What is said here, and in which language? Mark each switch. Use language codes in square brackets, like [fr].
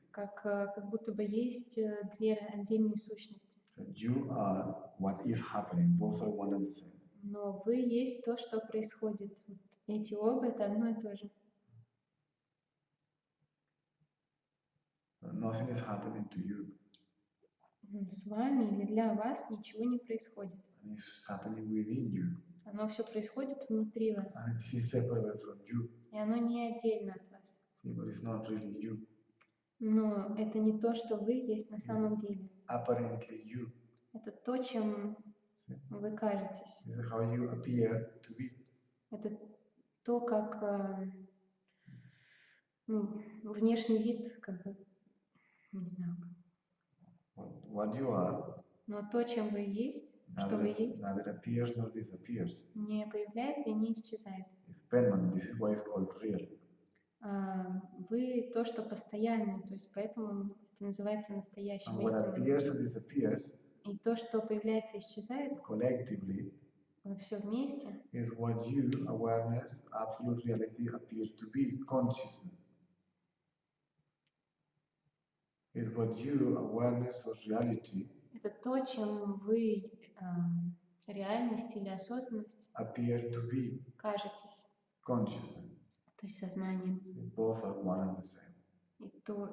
[ru] Как будто бы есть две отдельные сущности. [en] You are what is happening. Both are one and the same. [ru] Но вы есть то, что происходит. Вот эти оба это одно и то же. [en] Nothing is happening to you. [ru] С вами или для вас ничего не происходит. [en] And it's happening within you. [ru] Оно все происходит внутри вас. [en] And it is separate from you. [ru] И оно не отдельно от вас. [en] But it's not really you. [ru] Но это не то, что вы есть на самом деле. [en] Apparently you. [ru] Это то, чем вы кажетесь. [en] This is how you appear to be. [ru] Это то, как внешний вид, как бы, не знаю. [en] What you are. [ru] Но то, чем вы есть, что вы есть, [en] neither appears nor disappears. [ru] Не появляется и не исчезает. [en] It's permanent. This is why it's called real. [ru] Вы то, что постоянно, то есть поэтому это называется настоящим [en] And what appears [ru] истинным. [en] and disappears. [ru] И то, что появляется и исчезает, [en] collectively. [ru] Все вместе. [en] Is what you, awareness, absolute reality appears to be, consciousness. Is what you, awareness of reality. [ru] Это то, чем вы реальность или осознанность [en] appear to be. [ru] Кажетесь. [en] Consciousness. [ru] То есть сознанием. [en] Both are one and the same.